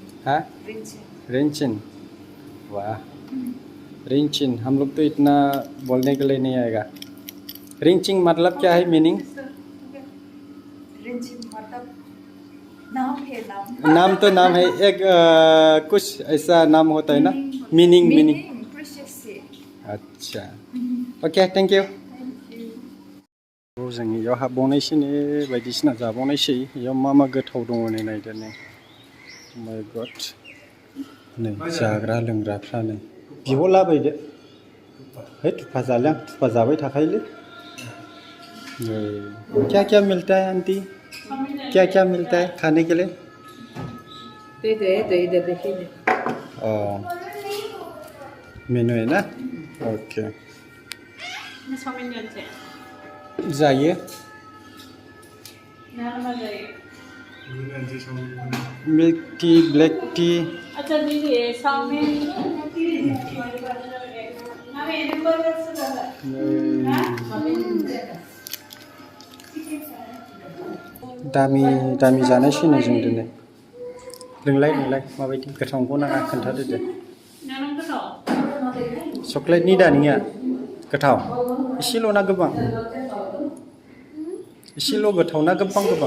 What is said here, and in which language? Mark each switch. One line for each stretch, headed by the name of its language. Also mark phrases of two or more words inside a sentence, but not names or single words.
Hindi: हाँ रिंचिन वाह रिंचिन हम लोग तो इतना बोलने के लिए नहीं आएगा रिंचिंग मतलब क्या है मीनिंग रिंचिन मतलब नाम है नाम तो नाम है एक कुछ ऐसा नाम होता है ना मीनिंग अच्छा ओके
English: thank you
Bodo: जों इयाव हाबबावनायसै बायदिसिना जाबावनायसै इयाव मा गोथाव दङ नै नायदो नै माय गड नै जाग्रा लोंग्राफ्रा नै बिब' लाबोदो है थुफा जाले आं थुफा जाबाय थाखायोलै
Hindi: क्या मिलता है आंटी क्या मिलता है खाने के लिए मेनू है ना ओके जायो
English: milk tea black tea
Hindi: अच्छा दीदी चाउमीन
Bodo: दामि जानायसै नै जों दिनै लोंलाय माबायदि गोथावखौ नाङा खोन्थादो दे चक्लेटनि दानिया गोथाव एसेल' ना गोबां एसेल' गोथाव ना गोबां